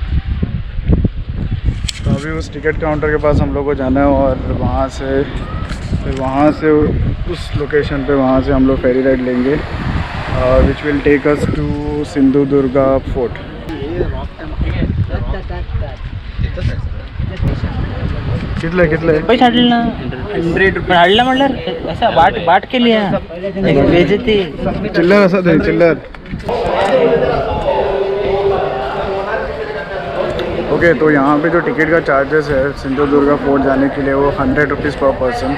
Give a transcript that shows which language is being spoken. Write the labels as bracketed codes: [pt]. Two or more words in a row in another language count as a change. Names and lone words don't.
[hi] तो अभी उस [en] ticket counter [hi] के पास हम लोग को जाना है और वहाँ से फिर वहाँ से उस लोकेशन पे वहाँ से हम लोग [en] ferry ride [hi] लेंगे [en] which will take us to Sindhudurga Fort. [kok] कितले कितले पैसे हाडले ना 100 रुपये हाडला म्हणल्यार असं बाट केली बेजती चिल्लर असं ते चिल्लर। [hi] ओके तो यहाँ पे जो टिकट का चार्जेस है सिंधुदुर्गा फोर्ट जाने के लिए वो 100 [en] rupees per person.